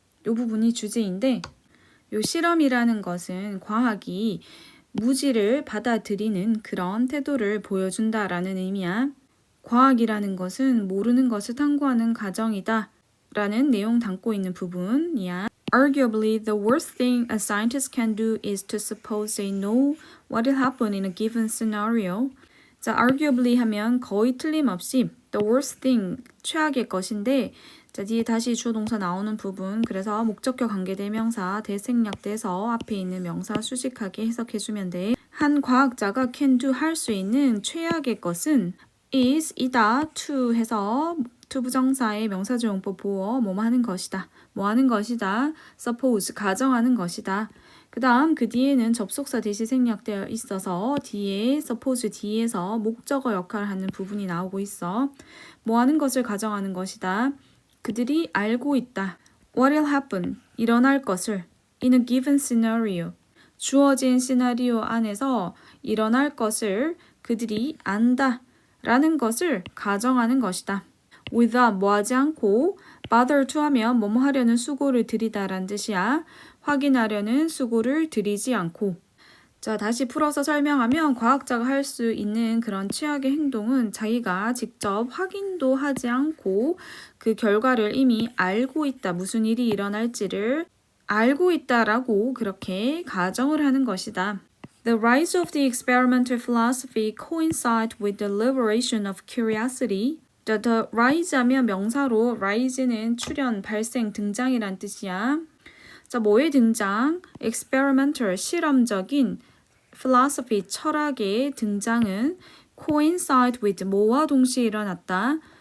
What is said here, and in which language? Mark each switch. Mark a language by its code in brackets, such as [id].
[ko] 이 부분이 주제인데 이 실험이라는 것은 과학이 무지를 받아들이는 그런 태도를 보여준다라는 의미야. 과학이라는 것은 모르는 것을 탐구하는 과정이다 라는 내용 담고 있는 부분이야. [en] Arguably, the worst thing a scientist can do is to suppose they know what will happen in a given scenario. [ko] 자, arguably 하면 거의 틀림없이 [en] the worst thing, [ko] 최악의 것인데 자, 뒤에 다시 주어 동사 나오는 부분, 그래서 목적격 관계대명사 대생략돼서 앞에 있는 명사 수식하게 해석해주면 돼. 한 과학자가 [en] can do [ko] 할 수 있는 최악의 것은 is 이다 to 해서 to 부정사의 명사조용법 보어 뭐뭐 하는 것이다. 뭐 하는 것이다. suppose 가정하는 것이다. 그 다음 그 뒤에는 접속사 대시 생략되어 있어서 뒤에 suppose 뒤에서 목적어 역할을 하는 부분이 나오고 있어. 뭐 하는 것을 가정하는 것이다. 그들이 알고 있다. [en] What will happen? [ko] 일어날 것을 [en] in a given scenario. [ko] 주어진 시나리오 안에서 일어날 것을 그들이 안다. 라는 것을 가정하는 것이다. without 뭐하지 않고 [en] bother to [ko] 하면 뭐뭐 하려는 수고를 들이다 라는 뜻이야. 확인하려는 수고를 들이지 않고. 자, 다시 풀어서 설명하면 과학자가 할 수 있는 그런 최악의 행동은 자기가 직접 확인도 하지 않고 그 결과를 이미 알고 있다. 무슨 일이 일어날지를 알고 있다라고 그렇게 가정을 하는 것이다. [en] The rise of the experimental philosophy coincide with the liberation of curiosity. The rise [ko] 하면 명사로 rise는 출현, 발생, 등장이란 뜻이야. 자, 뭐의 등장? experimental, 실험적인 philosophy, 철학의 등장은 [en] coincide with, [ko] 뭐와 동시에 일어났다?